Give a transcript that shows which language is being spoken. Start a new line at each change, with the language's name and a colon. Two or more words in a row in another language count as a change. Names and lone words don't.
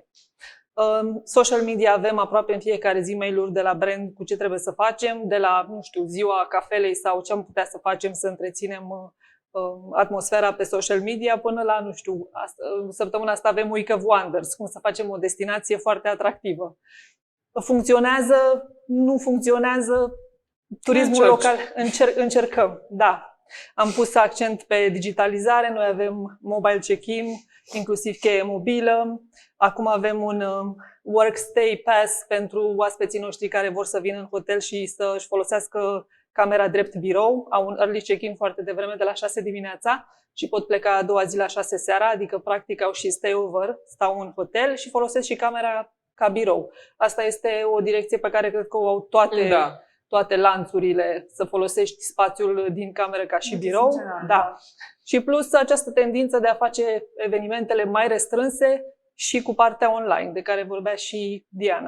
English: Social media
Romanian: avem aproape în fiecare zi mail-uri de la brand cu ce trebuie să facem, de la, nu știu, ziua cafelei sau ce am putea să facem să întreținem atmosfera pe
English: social media,
Romanian: până la, nu știu, săptămâna asta avem Week of Wonders, cum să facem o destinație foarte atractivă. Funcționează, nu funcționează, turismul local, încercăm, da. Am pus accent pe digitalizare, noi avem
English: mobile check-in,
Romanian: inclusiv cheie mobilă. Acum avem un
English: work-stay pass
Romanian: pentru oaspeții noștri care vor să vină în hotel și să-și folosească camera drept birou. Au un
English: early check-in
Romanian: foarte devreme, de la 6 dimineața și pot pleca a doua zi la 6 seara, adică practic au și stay-over, stau în hotel și folosesc și camera ca birou. Asta este o direcție pe care cred că o au toate toate lanțurile, să folosești spațiul din cameră ca și birou. Multifuncțional, Da. Și plus această tendință de a face evenimentele mai restrânse și cu partea online, de care vorbea și Diana.